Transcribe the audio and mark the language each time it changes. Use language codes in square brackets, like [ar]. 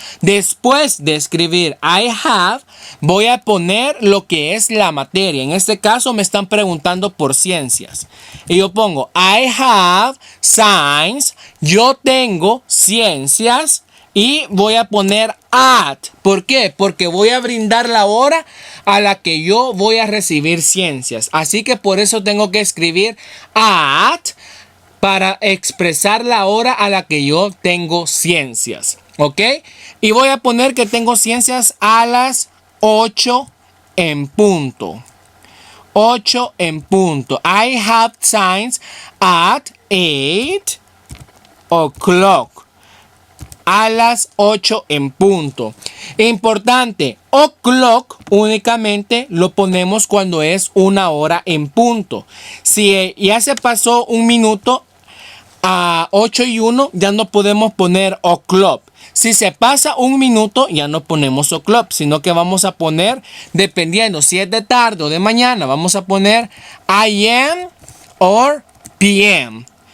[es] Después de escribir [en] I have, [es] voy a poner lo que es la materia. En este caso me están preguntando por ciencias. Y yo pongo [en] I have science. [es] Yo tengo ciencias. Y voy a poner at. ¿Por qué? Porque voy a brindar la hora a la que yo voy a recibir ciencias. Así que por eso tengo que escribir at para expresar la hora a la que yo tengo ciencias. ¿Ok? Y voy a poner que tengo ciencias a las 8 en punto. 8 en punto. [en] I have science at 8 o'clock. [es] A las 8 en punto. Importante, o'clock únicamente lo ponemos cuando es una hora en punto. Si ya se pasó un minuto a 8 y 1, ya no podemos poner o'clock. Si se pasa un minuto, ya no ponemos o'clock, sino que vamos a poner, dependiendo si es de tarde o de mañana, vamos a poner AM or PM.